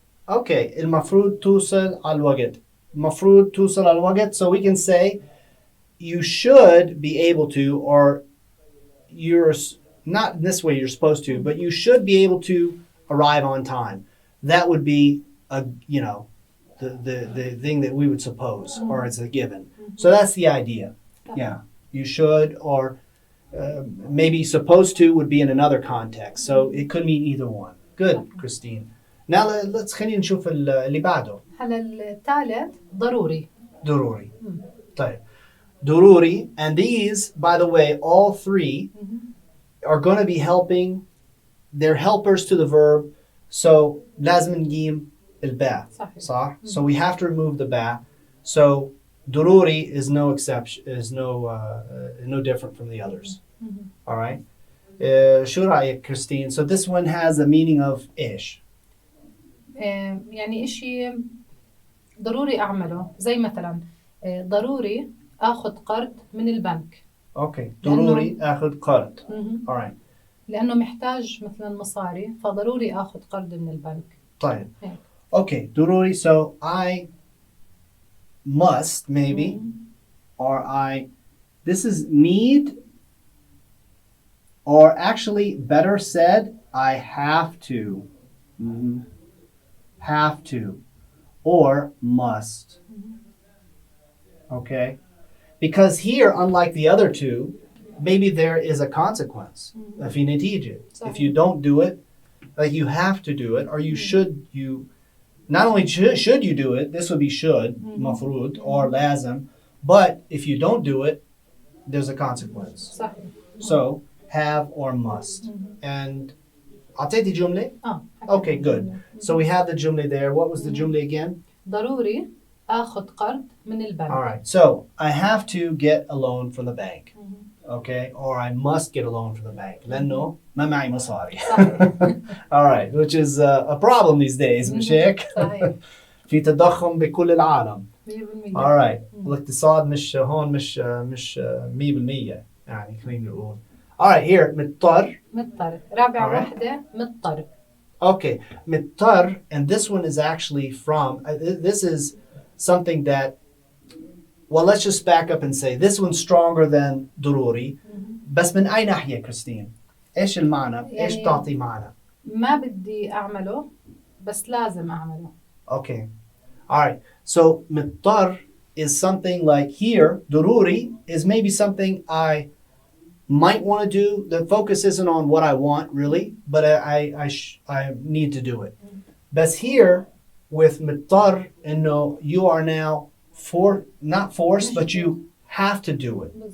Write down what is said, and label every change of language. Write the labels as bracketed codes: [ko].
[ar] Okay, المفروض توصل على الوقت. المفروض توصل على الوقت. [en] So we can say you should be able to, or you're not in this way you're supposed to, but you should be able to arrive on time. That would be a, you know, the thing that we would suppose, or it's a given. So that's the idea. Yeah, you should, or maybe supposed to would be in another context. So it could mean either one. Good, Christine. Now let's [ar] خلينا نشوف اللي بعده. هلا الثالث ضروري. ضروري. طيب. [en] ضروري, and these, by the way, all three are going to be helping. They're helpers to the verb. [ar] So لازم نجيم الباء. صح. [en] So we have to remove the ba. So ضروري is no exception, is no different from the others. All right. [ar] شو رأيك, Christine? [en] So this one has a meaning of إيش? [ar] يعني إشي ضروري أعمله. زي مثلا ضروري أخذ قرض من البنك. Okay. ضروري أخذ قرض. All right. لأنه محتاج مثلا مصاري فضروري أخذ قرض من البنك. طيب. Okay. ضروري. [en] So I must maybe, or this is need, or actually better said, I have to. Have to, or must. Okay? Because here, unlike the other two, maybe there is a consequence. [ar] في نتيجة. [en] If you don't do it, like you have to do it, or you should, not only should you do it, this would be should, مفروض, or لازم, but if you don't do it, there's a consequence. So, have or must. [ar] And أعطيتي جملة? [en] Okay, good. So we have the jumla there. What was the jumla again? ضروري أخذ قرض من البنك. All right. So I have to get a loan from the bank. Okay? Or I must get a loan from the bank. [ar] لأنه ما معي مصاري. All right. [en] Which is a problem these days, [ar] مش هيك؟ في تضخم بكل العالم. [en] 100%. All right. [ar] الاقتصاد مش هون مش 100% يعني خلينا نقول. [en] All right, here, مضطر. [ar] رابع واحدة مضطر. [en] Okay, مضطر, and this one is actually from, this is something that, well, let's just back up and say, this one's stronger than ضروري. [ar] بس من أي ناحية, Christine? إيش المعنى؟ إيش تعطي معنى؟ ما بدي أعمله, بس لازم أعمله. [en] Okay, all right. So مضطر is something like here, ضروري is maybe something I might want to do. The focus isn't on what I want really, but I need to do it. But here with مضطر, you are now not forced, but you have to do it.